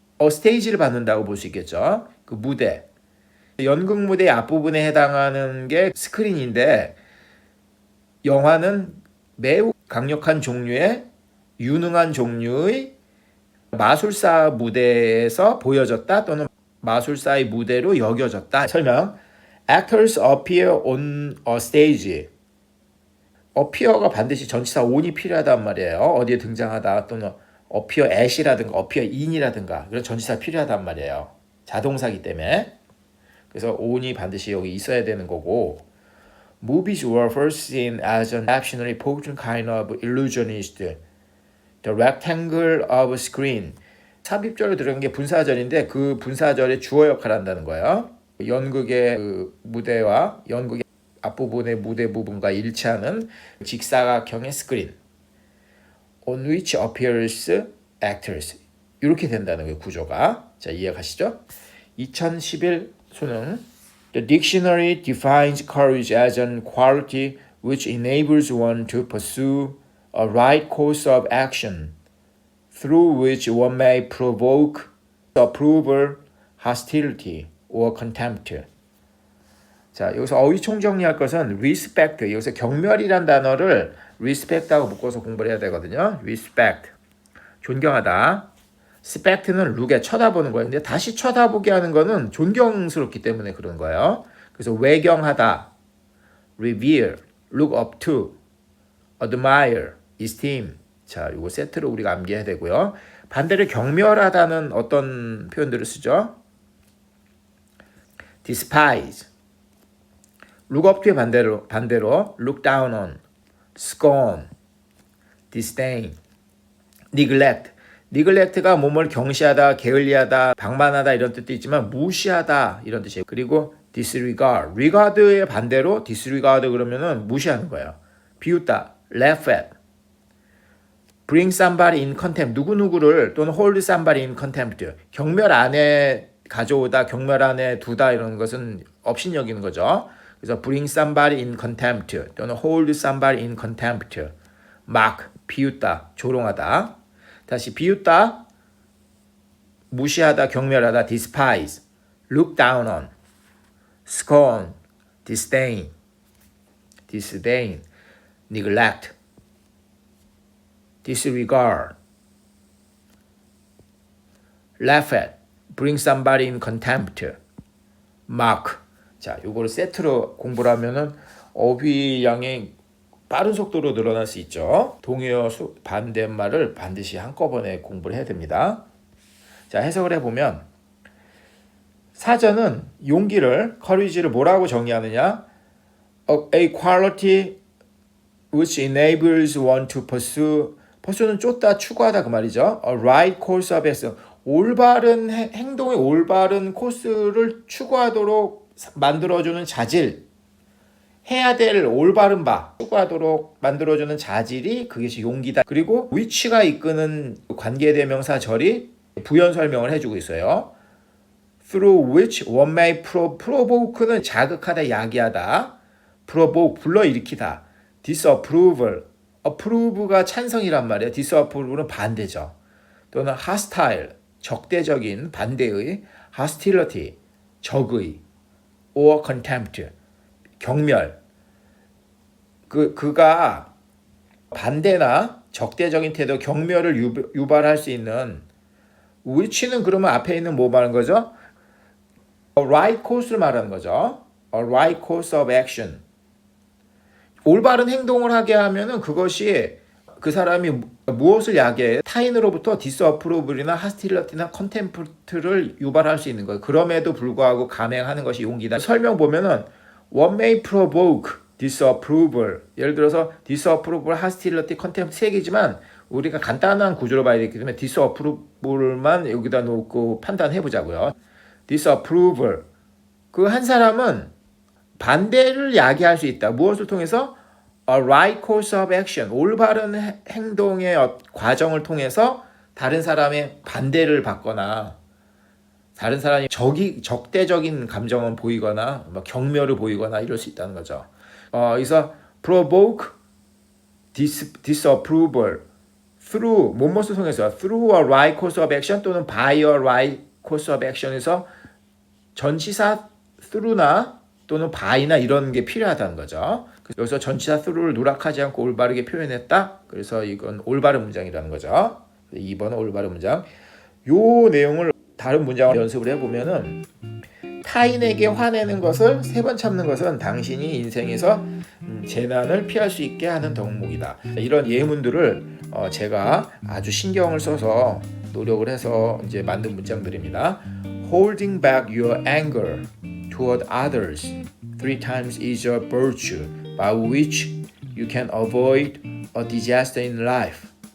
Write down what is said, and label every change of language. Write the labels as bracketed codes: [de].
[ko] 스테이지를 받는다고 볼 수 있겠죠. 그 무대. 연극 무대의 앞부분에 해당하는 게 스크린인데 영화는 매우 강력한 종류의 유능한 종류의 마술사 무대에서 보여졌다 또는 마술사의 무대로 여겨졌다. 설명. [en] Actors appear on a stage. [ko] appear가 반드시 전치사 on이 필요하단 말이에요. 어디에 등장하다 또는 appear at이라든가 appear in이라든가 그런 전치사 필요하단 말이에요. 자동사기 때문에. 그래서 on이 반드시 여기 있어야 되는 거고 [en] Movies were first seen as an exceptionally potent kind of illusionist. The rectangle of screen. [ko] 삽입절로 들어간 게 분사절인데 그 분사절의 주어 역할을 한다는 거예요. 연극의 그 무대와 연극의 앞부분의 무대 부분과 일치하는 직사각형의 스크린. [en] On which appears actors. [ko] 이렇게 된다는 거예요, 구조가. 자, 이해가시죠? 2011 수능. [en] The dictionary defines courage as an quality which enables one to pursue a right course of action through which one may provoke approval, hostility, or contempt. [ko] 자, 여기서 어휘 총정리할 것은 respect, 여기서 경멸이란 단어를 respect하고 묶어서 공부를 해야 되거든요. respect, 존경하다. spect는 look에 쳐다보는 거예요. 근데 다시 쳐다보게 하는 거는 존경스럽기 때문에 그런 거예요. [en] 그래서 외경하다, revere, look up to, admire, esteem. [ko] 자, 이거 세트로 우리가 암기해야 되고요. 반대로 경멸하다는 어떤 표현들을 쓰죠? [en] despise. look up to의 반대로 look down on, scorn, disdain, neglect. [ko] neglect가 뭐뭘 경시하다, 게을리하다, 방만하다 이런 뜻도 있지만 무시하다 이런 뜻이에요. 그리고 disregard. regard의 반대로 disregard 그러면은 무시하는 거예요. [en] 비웃다, laugh at. bring somebody in contempt. 누구누구를 또는 hold somebody in contempt. [ko] 경멸 안에 가져오다, 경멸 안에 두다 이런 것은 업신여기는 거죠. [en] 그래서 bring somebody in contempt 또는 hold somebody in contempt. [ko] mock, 비웃다, 조롱하다. [en] 다시 비웃다, 무시하다, 경멸하다, despise, look down on, scorn, disdain. disdain, neglect, disregard, laugh at, bring somebody in contempt, mock. [ko] 자, 요거를 세트로 공부를 하면은 어휘량이 빠른 속도로 늘어날 수 있죠. 동의어 반대말을 반드시 한꺼번에 공부를 해야 됩니다. 자, 해석을 해보면 사전은 용기를, courage를 뭐라고 정의하느냐? [en] A quality which enables one to pursue는 [ko] 쫓다, 추구하다 그 말이죠. [en] A right course of action, [ko] 올바른 행동의 올바른 코스를 추구하도록 만들어주는 자질, 해야 될 올바른 바 추구하도록 만들어주는 자질이 그것이 용기다. 그리고 which가 이끄는 관계대명사 절이 부연 설명을 해주고 있어요. [en] Through which one may provoke는 [ko] 자극하다, 야기하다. provoke, 불러일으키다. disapproval, approve가 찬성이란 말이에요. disapproval은 반대죠. 또는 hostile, 적대적인, 반대의. hostility, 적의. [en] or contempt, 경멸. [ko] 그가 반대나 적대적인 태도, 경멸을 유발할 수 있는 which는 그러면 앞에 있는 뭐 말하는 거죠? [en] A right course를 말하는 거죠. A right course of action. [ko] 올바른 행동을 하게 하면은 그것이 그 사람이 무엇을 야기해? 타인으로부터 disapproval이나 hostility나 contempt를 유발할 수 있는 거예요. 그럼에도 불구하고 감행하는 것이 용기다. 설명 보면은 [en] one may provoke disapproval. [ko] 예를 들어서 disapproval, hostility, contempt 세 개지만 우리가 간단한 구조로 봐야 되기 때문에 disapproval만 여기다 놓고 판단해 보자고요. [en] disapproval. [ko] 그 한 사람은 반대를 야기할 수 있다. 무엇을 통해서? [en] A right course of action. [ko] 올바른 행동의 과정을 통해서 다른 사람의 반대를 받거나 다른 사람이 적대적인 감정을 보이거나 경멸을 보이거나 이럴 수 있다는 거죠. 그래서 provoke disapproval through 무엇을 통해서 [en] through a right course of action [ko] 또는 by a right course of action에서 전치사 through나 또는 by나 이런 게 필요하다는 거죠. 여기서 전치사 through를 누락하지 않고 올바르게 표현했다. 그래서 이건 올바른 문장이라는 거죠. 2번은 올바른 문장. 요 내용을 다른 문장을 연습을 해보면은 타인에게 화내는 것을 3번 참는 것은 당신이 인생에서 재난을 피할 수 있게 하는 덕목이다. 이런 예문들을 제가 아주 신경을 써서 노력을 해서 이제 만든 문장들입니다. [en] Holding back your anger toward others 3 times is a virtue by which you can avoid a disaster in life.